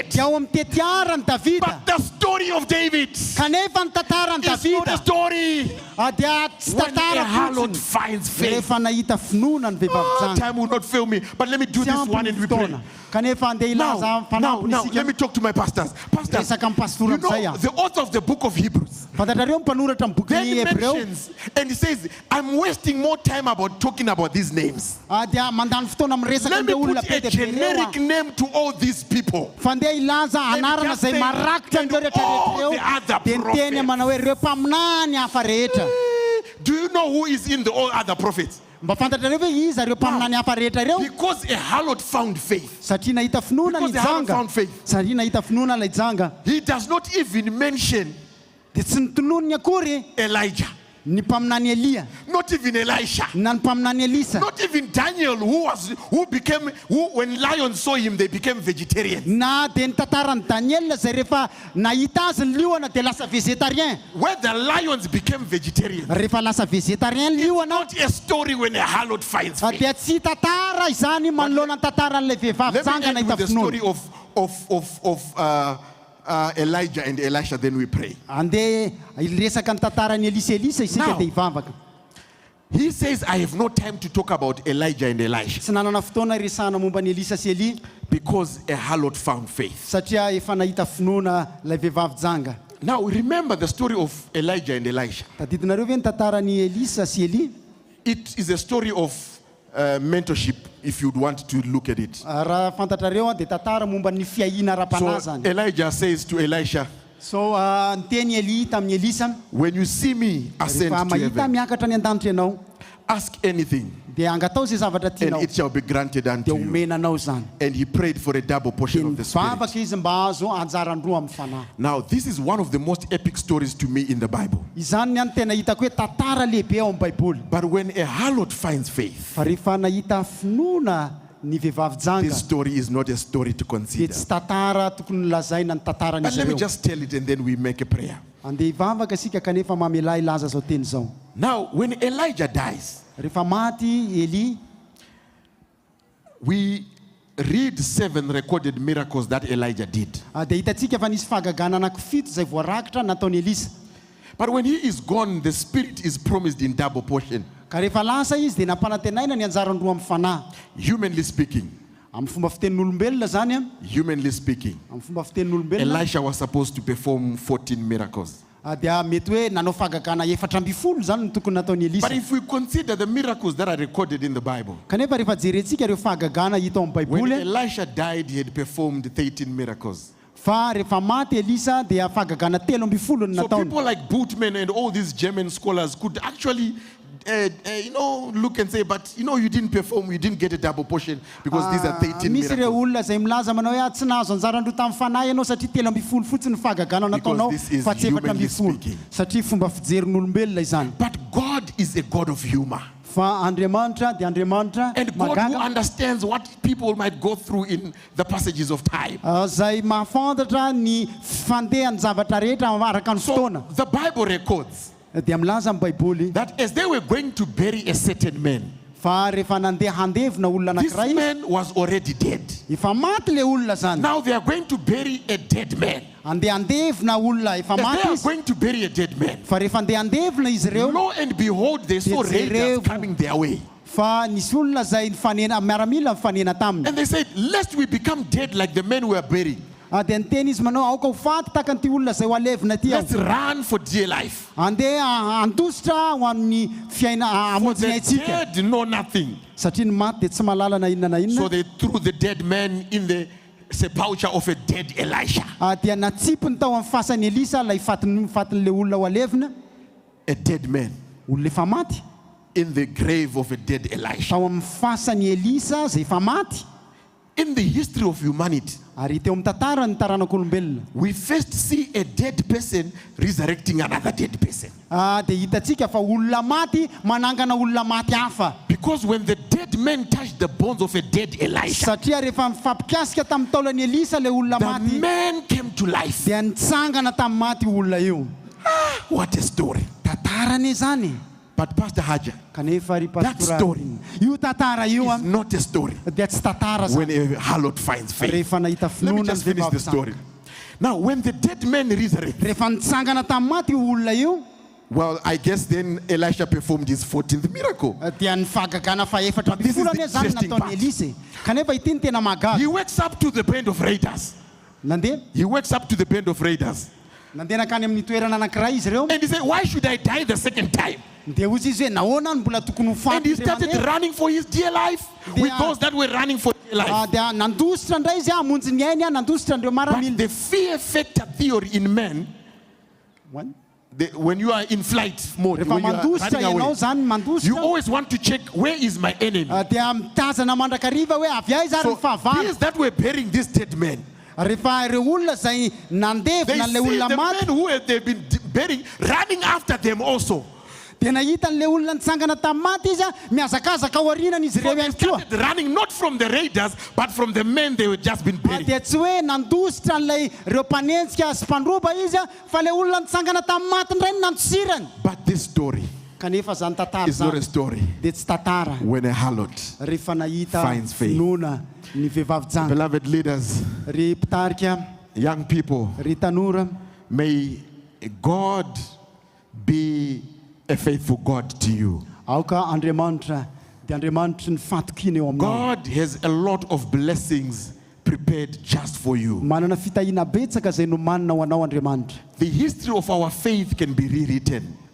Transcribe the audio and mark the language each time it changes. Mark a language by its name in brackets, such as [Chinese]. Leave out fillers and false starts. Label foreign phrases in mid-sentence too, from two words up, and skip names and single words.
[English] But the story of David is not a story when a harlot finds faith. Time will not fail me, but let me do this one and we pray. Now, let me talk to my pastors. Pastors, you know, the author of the book of Hebrews [Malagasy] Fantatrareo mpanoratra amin'ny boky [English] Then [Malagasy] Hebreo. [English] mentions and he says, I'm wasting more time about talking about these names. [Malagasy] Dia mandany fotoana miresaka [English] Let me [Malagasy] an'ireo olona [English] put [Malagasy] be [English] a [Malagasy] dia be reo. [English] generic name to all these people. [Malagasy] Fandeha ilaza anarana [English] just [Malagasy] zay [English] say, [Malagasy] marakitra [English] and [Malagasy] an'ireo rehetra [English] all [Malagasy] rehetra [English] the other [Malagasy] reo. Dia niteny manao hoe ireo mpaminany hafa rehetra. [English] Do you know who is in the all other prophets? [Malagasy] Mba fantatrareo hoe iza ireo mpaminany hafa rehetra reo? [English] Because a harlot found faith. [Malagasy] Satria nahita finoana ny [English] Because the harlot [Malagasy] janga. [English] found faith. [Malagasy] Satria nahita finoana ilay janga. [English] He does not even mention [Malagasy] dia tsy nitonony akory [English] Elijah. [Malagasy] ny mpaminany Elia. [English] Not even Elisha. [Malagasy] Na ny mpaminany Elisa. [English] Not even Daniel, who when lions saw him, they became vegetarians. [Malagasy] Na dia ny tantaran'ny Daniel zay rehefa nahita azy ny liona dia lasa végétarien. [English] Where the lions became vegetarians. [Malagasy] Rehefa lasa végétarien ny liona. [English] Not a story when a harlot finds faith. [Malagasy] Dia tsy tantara izany manoloana ny tantaran'ilay vehivavy janga nahita [English] the story of Elijah and Elisha, then we pray. [Malagasy] Andeha resaka ny tantaran'ny Elisa isika dia hivavaka. [English] He says, I have no time to talk about Elijah and Elisha. [Malagasy] Tsy nanana fotoana resahana momba ny Elisa sy Elia. [English] Because a harlot found faith. [Malagasy] Satria efa nahita finoana ilay vehivavy janga. [English] Now remember the story of Elijah and Elisha. [Malagasy] Tadidinareo ve ny tantaran'ny Elisa sy Elia? [English] It is a story of mentorship, if you'd want to look at it. [Malagasy] Raha fantatrareo dia tantara momba ny fiahina ara-panazany. [English] So Elijah says to Elisha, [Malagasy] so niteny Elia tamin'ny Elisa, [English] when you see me ascend to [Malagasy] mahita [English] heaven, [Malagasy] miakatra ny an-danitra ianao, [English] ask anything, [Malagasy] dia angatao zay zavatra [English] and [Malagasy] tianao, [English] it shall be granted unto [Malagasy] dia [English] you. [Malagasy] omenanao zany. [English] And he prayed for a double portion of the Spirit. [Malagasy] Mivavaka izy mba azo anjaran-droa amin'ny fanahy. [English] Now, this is one of the most epic stories to me in the Bible. [Malagasy] Izany ny tena hitako hoe tantara lehibe ao amin'ny Baiboly. [English] But when a harlot finds faith, [Malagasy] Fa rehefa nahita finoana ny vehivavy janga, [English] this story is not a story to [Malagasy] dia [English] consider. [Malagasy] tsy tantara tokony lazaina ny [English] But [Malagasy] tantaran'izy [English] let me [Malagasy] ireo. [English] just tell it and then we make a prayer. [Malagasy] Andeha hivavaka isika kanefa mamela ilaza zao teny zao. [English] Now, when Elijah dies, [Malagasy] rehefa maty Eli, [English] we read 7 recorded miracles that Elijah did. [Malagasy] dia hitantsika fa nisy fahagagana anankifito zay voarakitra nataon'i Elisa. [English] But when he is gone, the Spirit is promised in double portion. [Malagasy] Ka rehefa lasa izy dia nampanantenaina ny anjaran-droa amin'ny fanahy. [English] Humanly speaking, [Malagasy] amin'ny fomba fitenin'olombelona zany a. [English] humanly speaking, [Malagasy] amin'ny fomba fitenin'olombelona. [English] Elisha was supposed to perform 14 miracles. [Malagasy] Dia mety hoe nanao fahagagana 14 zany ny tokony nataon'i Elisa. [English] But if we consider the miracles that are recorded in the Bible, [Malagasy] kanefa rehefa jerentsika ireo fahagagana hita ao amin'ny [English] when [Malagasy] Baiboly, [English] Elisha died, he had performed 13 miracles. [Malagasy] fa rehefa maty Elisa dia fahagagana 13 ny [English] So [Malagasy] nataony. [English] people like Bootman and all these German scholars could actually look and say, but you didn't perform, you didn't get a double portion because these are 13 [Malagasy] misy ireo [English] miracles. [Malagasy] olona zay milaza manao hoe tsy nahazo anjaran-droa tamin'ny fanahy ianao satria 13 fotsiny fahagagana nataonao [English] Because this is [Malagasy] fa tsy [English] humanly [Malagasy] 14 [English] speaking. [Malagasy] satria fomba fijerin'olombelona izany. [English] But God is a God of humor. [Malagasy] Fa Andriamanitra dia Andriamanitra [English] And God who [Malagasy] magaga [English] understands what people might go through in the passages of time. [Malagasy] zay mahafantatra ny fandehan'ny zavatra rehetra araka ny fotoana. [English] The Bible records [Malagasy] dia milaza amin'ny Baiboly [English] that as they were going to bury a certain man, [Malagasy] fa rehefa nandeha handevina olona [English] this [Malagasy] anankiray, [English] man was already dead. [Malagasy] efa maty le olona zany. [English] Now they are going to bury a dead man. [Malagasy] Andeha handevina olona efa [English] As [Malagasy] maty [English] they are [Malagasy] izy, [English] going to bury a dead man, [Malagasy] fa rehefa andeha handevina izy ireo, [English] lo and behold, they saw raiders coming their way. [Malagasy] fa nisy olona zay nifanena miaramila mifanena taminy. [English] And they said, lest we become dead like the men we are burying, [Malagasy] dia niteny izy manao aoka ho faty taka an'ity olona zay ho alevina ty [English] let's run for dear life. [Malagasy] andeha andositra ho amin'ny fiaina [English] For the [Malagasy] amonjina itsika [English] dead know nothing. [Malagasy] satria ny maty dia tsy mahalala na inona na [English] So [Malagasy] inona. [English] they threw the dead man in the sepulture of a dead Elisha. [Malagasy] Dia natsipony tao amin'ny fasan'ny Elisa ilay fatin'le olona ho alevina, [English] A dead man [Malagasy] olona efa maty, [English] in the grave of a dead Elisha. [Malagasy] tao amin'ny fasan'ny Elisa zay efa maty. [English] In the history of humanity, [Malagasy] Ary teo amin'ny tantara ny taranak'olombelona, [English] we first see a dead person resurrecting another dead person. [Malagasy] dia hitantsika fa olona maty manangana olona maty hafa. [English] Because when the dead man touched the bones of a dead Elisha, [Malagasy] Satria rehefa mifampikasika tamin'ny taolan'i Elisa le olona [English] the [Malagasy] maty, [English] man came to life. [Malagasy] dia nitsangana tamin'ny maty olona io. [English] What a story. [Malagasy] Tantarany zany. [English] But Pastor Haja, [Malagasy] Kanefa ry [English] that [Malagasy] pastora, [English] story [Malagasy] io tantara io [English] is not a story. [Malagasy] dia tsy tantara [English] When [Malagasy] zany. [English] a harlot finds faith. [Malagasy] Rehefa nahita [English] Let me [Malagasy] finoana [English] just [Malagasy] ny [English] finish the [Malagasy] vehivavy [English] story. [Malagasy] zany. [English] Now, when the dead man resurrected, [Malagasy] Rehefa nitsangana tamin'ny maty io olona io, [English] well, I guess then Elisha performed his 14th miracle. [Malagasy] dia ny fahagagana fa efatra [English] But this is [Malagasy] ambifolo [English] the [Malagasy] anie zany [English] interesting [Malagasy] nataon'i [English] part. [Malagasy] Elisa. Kanefa ity ny tena magaga. [English] He wakes up to the band of raiders. [Malagasy] Nandeha [English] He wakes up to the band of raiders. [Malagasy] nandeha nakany amin'ny toerana anankiray izy ireo. [English] And he said, why should I die the second time? [Malagasy] Dia hozy izy hoe nahoana ny mbola tokony ho faty. [English] And he started running for his dear life with those that were running for dear life. [Malagasy] Dia nandositra ndray izy hamonjy ny ainy, nandositra andreo maramila. [English] But the fear factor theory in men, when you are in flight mode, when you are running away, you always want to check, where is my enemy? So these that were burying these dead men, they see the men who they've been burying running after them also. [Malagasy] Dia nahita an'le olona nitsangana tamin'ny maty izy miazakazaka ao aorianany izy ireo ihany koa. [English] Running not from the raiders but from the men they were just been burying. [Malagasy] Dia tsy hoe nandositra an'ilay ireo mpanenjika sy mpandroba izy fa le olona nitsangana tamin'ny maty indray no nandosirany. [English] But this story is not a story. [Malagasy] Dia tsy tantara. [English] When a harlot [Malagasy] rehefa nahita [English] finds faith. [Malagasy] finoana ny vehivavy janga. [English] Beloved leaders, [Malagasy] ry mpitarika, [English] young people, [Malagasy] ry tanora, [English] may God be a faithful God to you. God has a lot of blessings prepared just for you. The history of our faith can be rewritten.